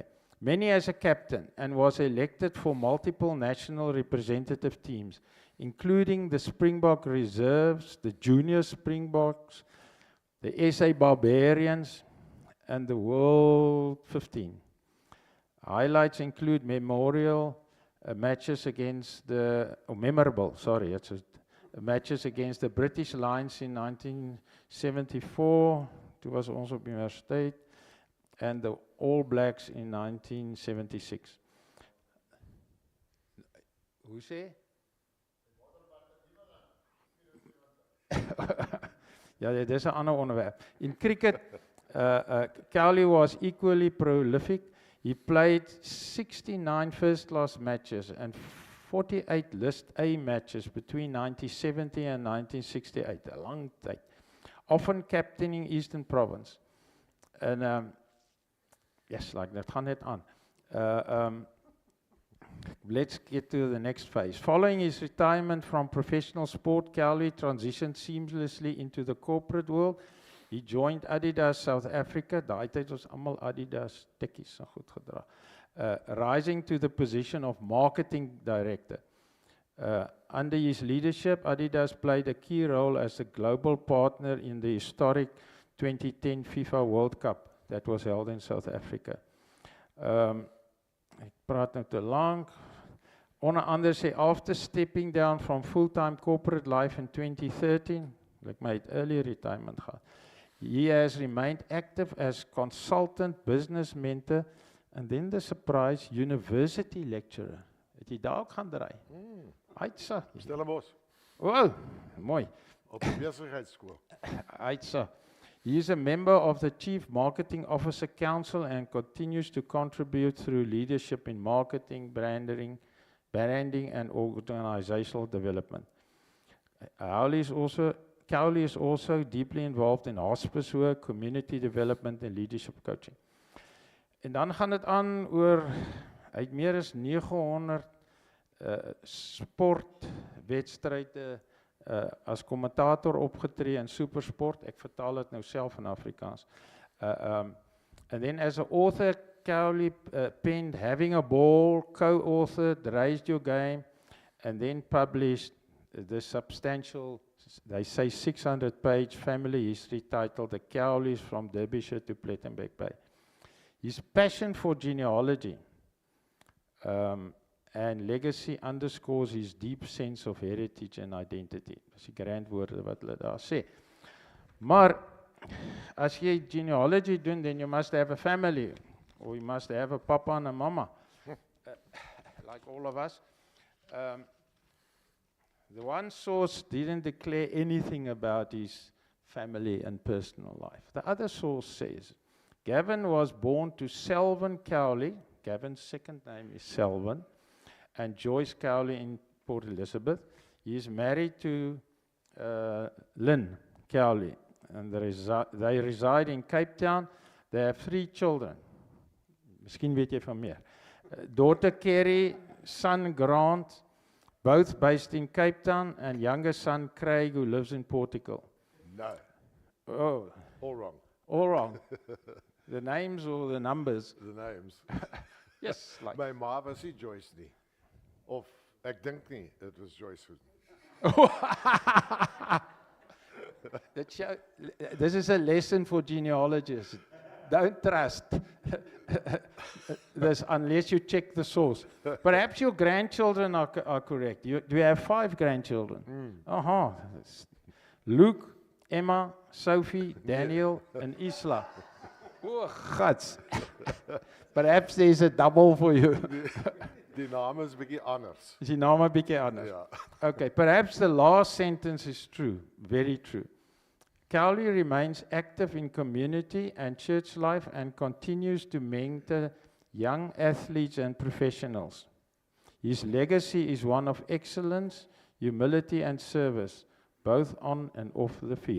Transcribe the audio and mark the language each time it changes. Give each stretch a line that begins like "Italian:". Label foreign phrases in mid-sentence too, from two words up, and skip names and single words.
English: Many as a captain, and was elected for multiple national representative teams, including the Springbok Reserves, the Junior Springboks, the SA Barbarians, and the World 15. Highlights include memorable matches against the British Lions in 1974,
Afrikaans: toe was ons op universiteit,
English: and the All Blacks in 1976.
Afrikaans: Hoe sê? Ja, dit is 'n ander onderwerp.
English: In cricket, Cowley was equally prolific. He played 69 first-class matches and 48 List A matches between 1970 and 1968,
Afrikaans: 'n lang tyd.
English: Often captaining Eastern Province. And yes, like
Afrikaans: dat gaan net aan.
English: Let's get to the next phase. Following his retirement from professional sport, Cowley transitioned seamlessly into the corporate world. He joined Adidas South Africa.
Afrikaans: Daai tyd was almal Adidas tikkies, so goed gedra.
English: Rising to the position of marketing director. Under his leadership, Adidas played a key role as a global partner in the historic 2010 FIFA World Cup that was held in South Africa.
Afrikaans: Ek praat nou te lank. Onder andere
English: say, after stepping down from full-time corporate life in 2013, like my early retirement gehad, he has remained active as consultant, business mentor, and then the surprise, university lecturer.
Afrikaans: Het Het jy daar ook gaan draai? Uitsa. Stellenbosch, Wow, mooi. op die besigheidskool. Uitsa.
English: He is a member of the Chief Marketing Officer Council and continues to contribute through leadership in marketing, branding and organizational development. Cowley is also deeply involved in hospice work, community development and leadership coaching.
Afrikaans: En dan gaan dit aan oor, hy het meer as 900 sportwedstryde as kommentator opgetree in SuperSport. Ek vertaal dit nou self in Afrikaans.
English: And then as an author, Cowley penned Having a Ball, co-authored Raise Your Game, and then published the substantial, they say 600-page family history titled The Cowleys from Derbyshire to Plettenbergbaai. His passion for genealogy and legacy underscores his deep sense of heritage and identity.
Afrikaans: Dis die grand woorde wat hulle daar sê. Maar as jy genealogy doen,
English: then you must have a family, or you must have a papa and a mama, like all of us. The one source didn't declare anything about his family and personal life. The other source says, Gavin was born to Selwyn Cowley. Gavin's second name is Selwyn, and Joyce Cowley in Port Elizabeth. He is married to Lynn Cowley, and they reside in Cape Town. They have 3 children.
Afrikaans: Miskien weet jy van meer.
English: Daughter Kerry, son Grant, both based in Cape Town, and younger son Craig, who lives in Portugal. No, Oh, all wrong. all wrong. The names or the numbers? The names. Yes, like.
Afrikaans: My ma was nie Joyce nie. Of, ek dink nie,
English: it was Joyce. This is a lesson for genealogists. Don't trust this unless you check the source. Perhaps your grandchildren are correct. Do you have 5 grandchildren? Luke, Emma, Sophie, Daniel, and Isla. Oh, guts. Perhaps there's a double for you.
Afrikaans: Die naam is bietjie anders. Is die naam 'n bietjie anders? Ja.
English: Okay, perhaps the last sentence is true, very true. Cowley remains active in community and church life and continues to mentor young athletes and professionals. His legacy is one of excellence, humility and service, both on and off the field.